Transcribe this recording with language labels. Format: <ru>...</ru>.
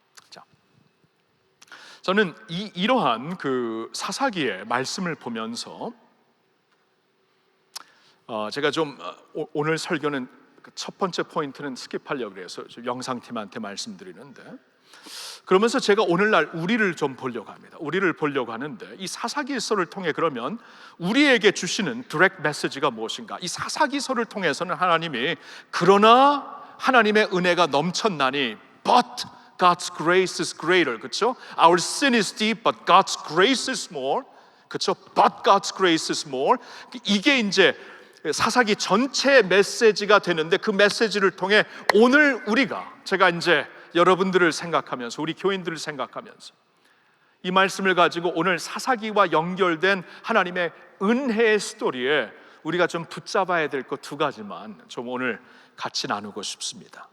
<ko>자, 저는 이러한 그 사사기의 말씀을 보면서 제가 좀 오늘 설교는 첫 번째 포인트는 스킵하려고 해서 영상팀한테 말씀드리는데, 그러면서 제가 오늘날 우리를 좀 보려고 합니다. 우리를 보려고 하는데, 이 사사기서를 통해 그러면 우리에게 주시는 디렉트 메시지가 무엇인가? 이 사사기서를 통해서는 하나님이 그러나 하나님의 은혜가 넘쳤나니</ko> <en>but God's grace is greater.</en> <ko>그렇죠?</ko> <en>Our sin is deep but God's grace is more.</en> <ko>그렇죠?</ko> <en>But God's grace is more.</en> <ko>이게 이제 사사기 전체 메시지가 되는데, 그 메시지를 통해 오늘 제가 이제 여러분들을 생각하면서, 우리 교인들을 생각하면서 이 말씀을 가지고 오늘 사사기와 연결된 하나님의 은혜의 스토리에 우리가 좀 붙잡아야 될 것 두 가지만 좀 오늘 같이 나누고 싶습니다.</ko>